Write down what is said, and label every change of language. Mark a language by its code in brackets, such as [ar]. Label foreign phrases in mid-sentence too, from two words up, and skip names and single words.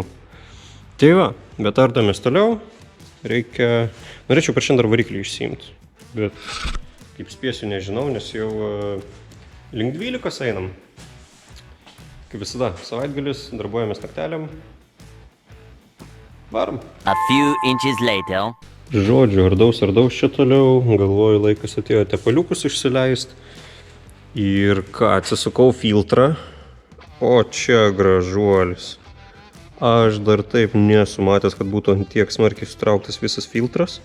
[lt] Tai va, bet ardamės toliau, norėčiau per šiandien dar variklį išsiimti, bet kaip spėsiu nežinau, nes jau link 12 einam. Kaip visada, savaitgalis, darbuojamės naktelėm. Varom. [en] A few inches later. [lt] Žodžiu, ardaus čia toliau, galvoju, laikas atėjo tepaliukus išsileist. Ir ką, atsisukau filtrą, o čia gražuolis. Aš dar taip nesu matęs, kad būtų tiek smarkiai sutrauktas visas filtras.